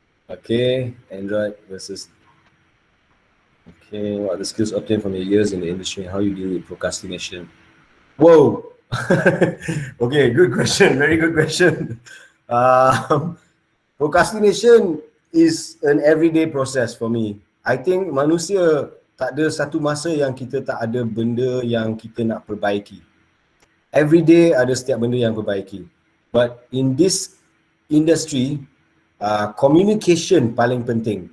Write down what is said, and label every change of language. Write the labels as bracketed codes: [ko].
[en] Okay, Android versus. Okay, what are the skills obtained from your years in the industry and how you deal with procrastination? Whoa. Okay, good question. Very good question. Procrastination is an everyday process for me. [ms] I think manusia tak ada satu masa yang kita tak ada benda yang kita nak perbaiki. Every day ada setiap benda yang perbaiki. [en] But in this industry, communication paling penting.